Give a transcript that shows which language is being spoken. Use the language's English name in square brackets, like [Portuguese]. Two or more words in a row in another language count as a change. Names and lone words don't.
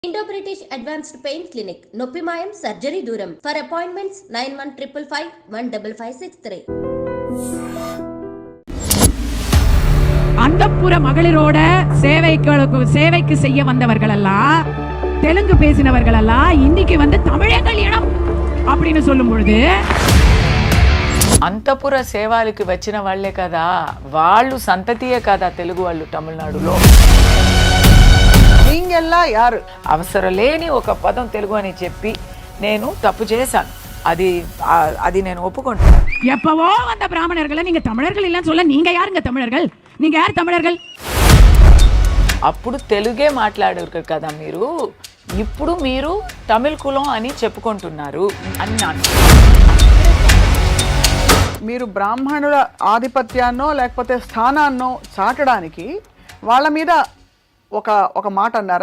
[English] Indo-British Advanced Pain Clinic, Noppimayam Surgery Duram. For appointments 9155515563. [Tamil] அந்தப்புற மகளிரோட சேவைக்கு செய்ய வந்தவர்கள் எல்லாம் தெலுங்கு பேசினவர்கள் எல்லாம் இன்னைக்கு வந்து தமிழங்கள் இனம் அப்படின்னு சொல்லும் பொழுது [Telugu] అంతపుర సేవలకు వచ్చిన వాళ్ళే కదా, వాళ్ళు సంతతియే కదా తెలుగు వాళ్ళు తమిళనాడులో. [Tamil] நீங்கெல்லா யாரு [Telugu] అవసరం లేని ఒక పదం తెలుగు అని చెప్పి నేను తప్పు చేశాను. అది నేను ఒప్పుకుంటాను. [Tamil] எப்பவோ வந்த பிராமணர்களை நீங்க தமிழர்கள் இல்லைன்னு சொல்ல நீங்க யாருங்க தமிழர்கள்? நீங்க யார் தமிழர்கள்? [Telugu] అప్పుడు తెలుగే మాట్లాడారు కదా మీరు, ఇప్పుడు మీరు తమిళ కులం అని చెప్పుకుంటున్నారు అన్నాను. మీరు బ్రాహ్మణుల ఆధిపత్యాన్నో లేకపోతే స్థానాన్నో చాటడానికి వాళ్ళ మీద ఒక మాట అన్నారా?